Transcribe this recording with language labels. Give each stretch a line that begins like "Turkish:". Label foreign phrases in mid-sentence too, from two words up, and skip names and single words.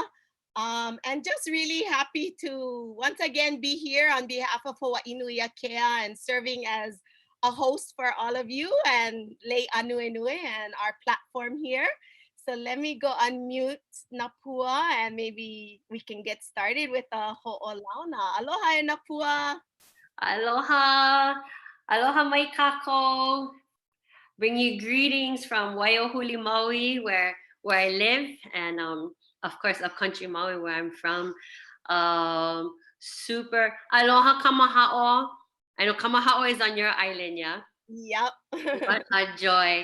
English: And just really happy to once again be here on behalf of Hawaii Nui Akea and serving as a host for all of you and Lei Ānuenue and our platform here. So let me go unmute Napua and maybe we can get started with a ho'olauna. Aloha Napua.
Hawaiian: Aloha. Aloha mai kako.
English: Bring you greetings from Waiahuli, Maui, where I live, and of course upcountry Maui, where I'm from. Super. Aloha kamaha'o. I know kamaha'o is on your island, yeah? Yep. What a joy.